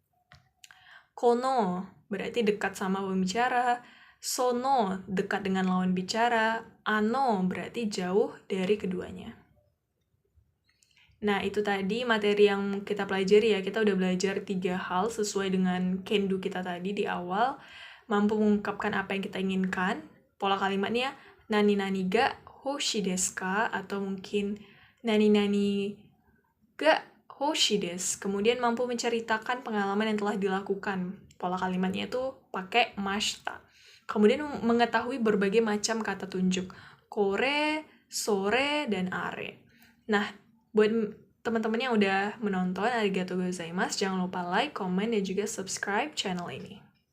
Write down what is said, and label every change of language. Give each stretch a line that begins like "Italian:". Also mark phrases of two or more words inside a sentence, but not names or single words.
Indonesian: Kono berarti dekat sama pembicara, sono dekat dengan lawan bicara, ano berarti jauh dari keduanya. Nah, itu tadi materi yang kita pelajari ya. Kita udah belajar 3 hal sesuai dengan kendu kita tadi di awal. Mampu mengungkapkan apa yang kita inginkan. Pola kalimatnya
Japanese: 何々が欲しいですか?
Indonesian: Atau mungkin
Japanese: 何々が欲しいです.
Indonesian: Kemudian mampu menceritakan pengalaman yang telah dilakukan. Pola kalimatnya itu pakai mashita. Kemudian mengetahui berbagai macam kata tunjuk. Kore, sore, dan are. Nah, buat teman-teman yang udah menonton,
Japanese: ありがとうございます.
Indonesian: Jangan lupa like, comment, dan juga subscribe channel ini.